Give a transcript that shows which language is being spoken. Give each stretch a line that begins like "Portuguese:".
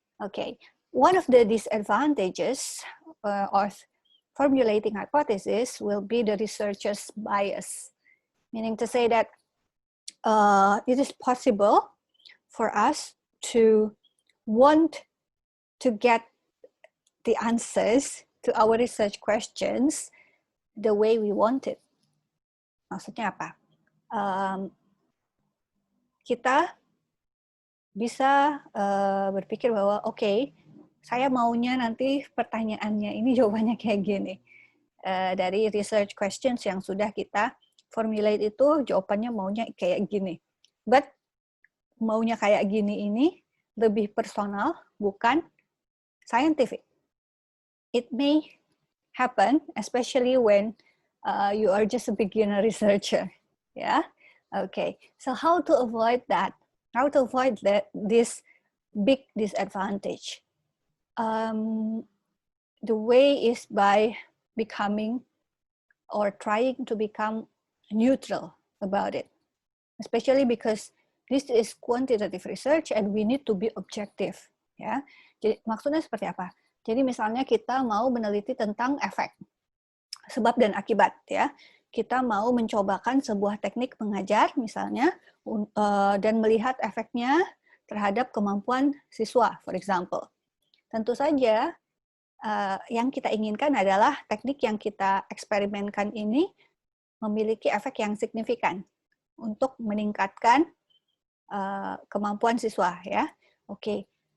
English: Okay, one of the disadvantages of formulating hypothesis will be the researcher's bias, meaning to say that it is possible for us to want to get the answers to our research questions the way we want it.
Indonesian: Maksudnya apa? Kita bisa berpikir bahwa oke, saya maunya nanti pertanyaannya ini jawabannya kayak gini. Dari research questions yang sudah kita formulate itu jawabannya maunya kayak gini. But maunya kayak gini ini lebih personal, bukan scientific.
English: It may happen, especially when you are just a beginner researcher. Yeah. Okay. So how to avoid that? How to avoid this big disadvantage? The way is by becoming or trying to become neutral about it, especially because this is quantitative research and we need to be objective.
Indonesian: Ya, jadi maksudnya seperti apa? Jadi misalnya kita mau meneliti tentang efek, sebab dan akibat, ya. Kita mau mencobakan sebuah teknik mengajar misalnya dan melihat efeknya terhadap kemampuan siswa,
English: for example.
Indonesian: Tentu saja yang kita inginkan adalah teknik yang kita eksperimenkan ini memiliki efek yang signifikan untuk meningkatkan kemampuan siswa, ya. Oke.